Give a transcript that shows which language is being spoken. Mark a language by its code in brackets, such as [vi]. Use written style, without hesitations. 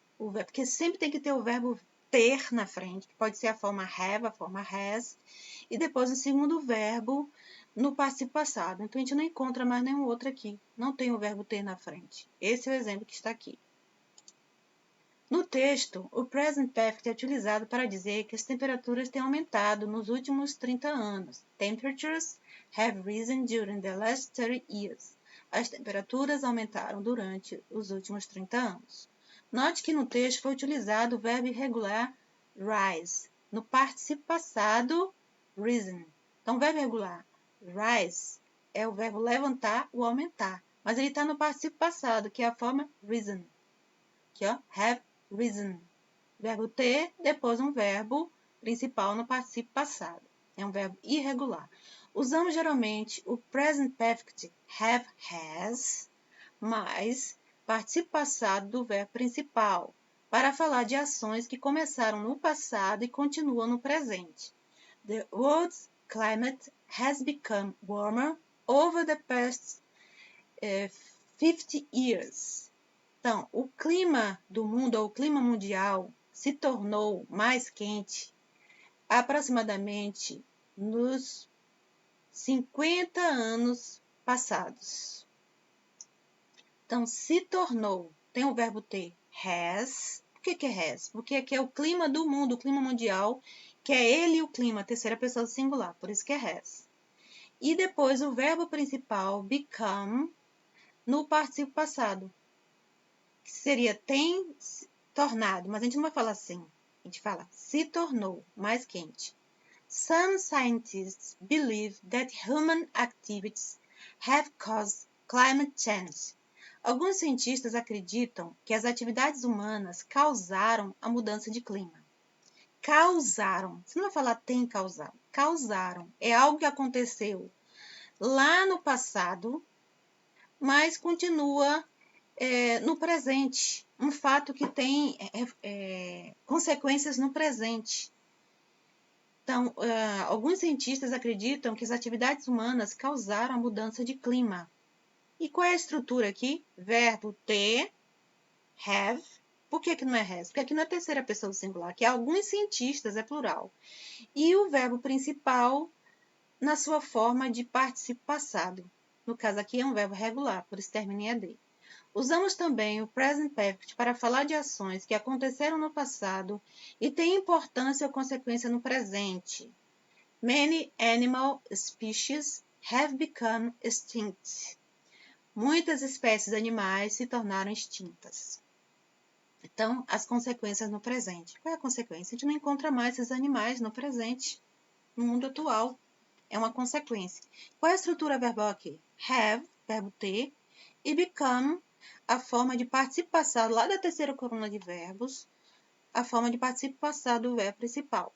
[pt] O verbo, porque sempre tem que ter o verbo ter na frente, que pode ser a forma have, a forma has, e depois o segundo verbo no particípio passado. Então, a gente não encontra mais nenhum outro aqui. Não tem o verbo ter na frente. Esse é o exemplo que está aqui. No texto, o Present Perfect é utilizado para dizer que as temperaturas têm aumentado nos últimos 30 anos. [en] Temperatures have risen during the last 30 years. [pt] As temperaturas aumentaram durante os últimos 30 anos. Note que no texto foi utilizado o verbo irregular rise. No particípio passado, risen. Então, o verbo irregular rise é o verbo levantar ou aumentar. Mas ele está no particípio passado, que é a forma risen. Aqui, ó, [en] have risen. [pt] Verbo ter, depois um verbo principal no particípio passado. É um verbo irregular. Usamos geralmente o present perfect have, has, mais particípio passado do verbo principal, para falar de ações que começaram no passado e continuam no presente. [en] The world's climate has become warmer over the past 50 years. [pt] Então, o clima do mundo, ou o clima mundial, se tornou mais quente aproximadamente nos 50 anos passados. Então, se tornou, tem o verbo ter, has. Por que é has? Porque aqui é o clima do mundo, o clima mundial, que é ele e o clima, terceira pessoa do singular, por isso que é has. E depois o verbo principal, become, no particípio passado, que seria tem tornado, mas a gente não vai falar assim. A gente fala se tornou mais quente. [en] Some scientists believe that human activities have caused climate change. [pt] Alguns cientistas acreditam que as atividades humanas causaram a mudança de clima. Causaram. Você não vai falar tem causado. Causaram. É algo que aconteceu lá no passado, mas continua no presente. Um fato que tem consequências no presente. Então, alguns cientistas acreditam que as atividades humanas causaram a mudança de clima. E qual é a estrutura aqui? Verbo ter, have. Por que não é has? Porque aqui não é terceira pessoa do singular, que alguns cientistas é plural. E o verbo principal na sua forma de participio passado. No caso aqui é um verbo regular, por isso termina em ed. Usamos também o present perfect para falar de ações que aconteceram no passado e têm importância ou consequência no presente. [en] Many animal species have become extinct. [pt] Muitas espécies animais se tornaram extintas. Então, as consequências no presente. Qual é a consequência? A gente não encontra mais esses animais no presente, no mundo atual. É uma consequência. Qual é a estrutura verbal aqui? Have, verbo ter, e become, a forma de participio passado, lá da terceira coluna de verbos, a forma de participio passado do verbo principal.